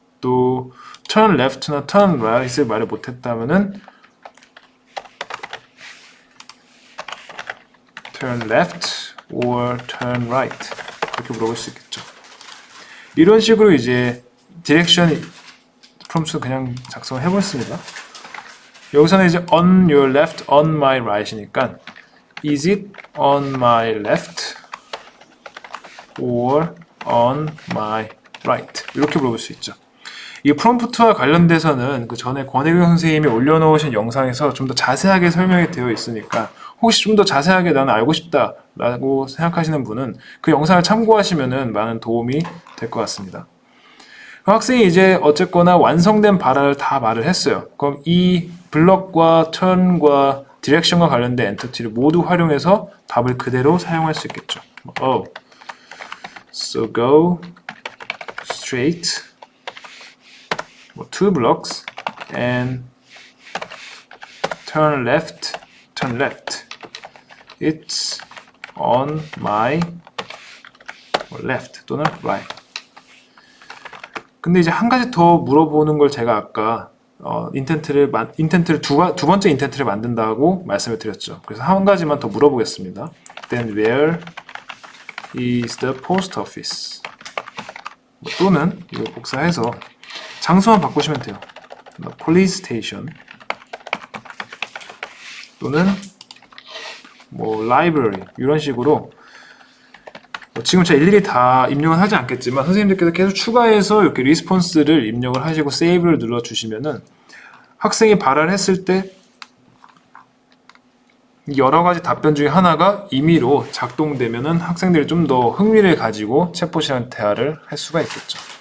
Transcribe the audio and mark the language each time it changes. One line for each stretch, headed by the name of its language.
Korean: 또 turn left나 turn right을 말을 못했다면은
English: turn left or turn right
Korean: 이렇게 물어볼 수 있겠죠. 이런 식으로 이제 디렉션 프롬프트 그냥 작성을 해보겠습니다. 여기서는 이제
English: on your left, on my right이니까 is it on my left or on my right
Korean: 이렇게 물어볼 수 있죠. 이 프롬프트와 관련돼서는 그 전에 권혜경 선생님이 올려놓으신 영상에서 좀 더 자세하게 설명이 되어 있으니까 혹시 좀 더 자세하게 나는 알고 싶다 라고 생각하시는 분은 그 영상을 참고하시면 많은 도움이 될 것 같습니다. 학생이 이제 어쨌거나 완성된 발화를 다 말을 했어요. 그럼 이 블럭과 턴과 디렉션과 관련된 엔터티를 모두 활용해서 답을 그대로 사용할 수 있겠죠.
English: So go straight two blocks and turn left. It's on my left
Korean: 또는
English: right.
Korean: 근데 이제 한 가지 더 물어보는 걸 제가 아까 두 번째 인텐트를 만든다고 말씀을 드렸죠. 그래서 한 가지만 더 물어보겠습니다.
English: Then where is the post office?
Korean: 또는 이걸 복사해서 장소만 바꾸시면 돼요. police station 또는 뭐 library 이런 식으로 지금 제가 일일이 다 입력은 하지 않겠지만 선생님들께서 계속 추가해서 이렇게 리스폰스를 입력을 하시고 세이브를 눌러 주시면은 학생이 발화를 했을 때 여러 가지 답변 중에 하나가 임의로 작동되면은 학생들이 좀 더 흥미를 가지고 챗봇이랑 대화를 할 수가 있겠죠.